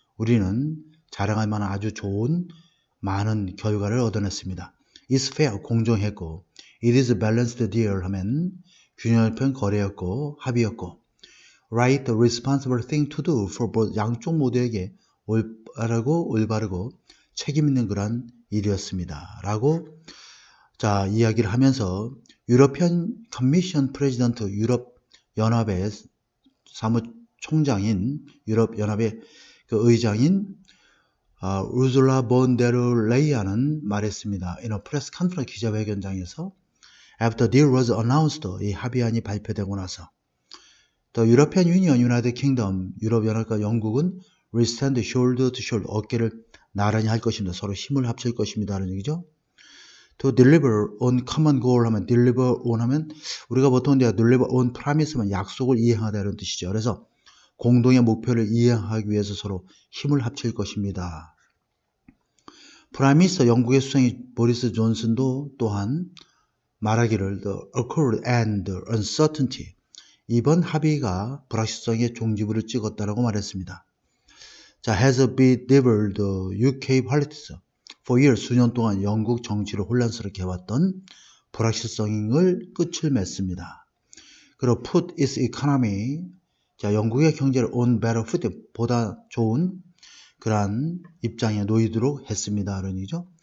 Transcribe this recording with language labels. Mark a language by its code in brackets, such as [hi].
[ko] 우리는 자랑할 만한 아주 좋은 많은 결과를 얻어냈습니다. [en] It's fair, [ko] 공정했고 [en] it is a balanced deal [ko] 하면 균형 있는 거래였고 합의였고 [en] right, the responsible thing to do for both [ko] 양쪽 모두에게 올바르고 책임 있는 그런 일이었습니다. 라고 자 이야기를 하면서 유러피안 커미션 프레지던트 유럽 연합의 사무총장인 유럽 연합의 그 의장인 우르줄라 본 데르 레이안은 말했습니다. [en] In a press conference [ko] 기자회견장에서 [en] After deal was announced, [ko] 이 합의안이 발표되고 나서 [en] The European Union, United Kingdom, [ko] 유럽 연합과 영국은 [en] will stand shoulder to shoulder, [ko] 어깨를 나란히 할 것입니다. 서로 힘을 합칠 것입니다. 라는 얘기죠. [en] To deliver on common goal [ko] 하면 deliver on 하면 우리가 보통 [en] deliver on promise [ko] 하면 약속을 이행하다 이런 뜻이죠. 그래서 공동의 목표를 이행하기 위해서 서로 힘을 합칠 것입니다. 프라이미니스터 영국의 수상이 보리스 존슨도 또한 말하기를 [en] the accord and uncertainty [ko] 이번 합의가 불확실성의 종지부를 찍었다라고 말했습니다. [en] 자, has bedeviled UK politics. for years, [ko] 수년 동안 영국 정치를 혼란스럽게 해왔던 불확실성을 끝을 맺습니다. 그리고 [en] put its economy, [ko] 자, 영국의 경제를 [en] on better footing, [ko] 보다 좋은 그러한 입장에 놓이도록 했습니다. 그런 얘기죠.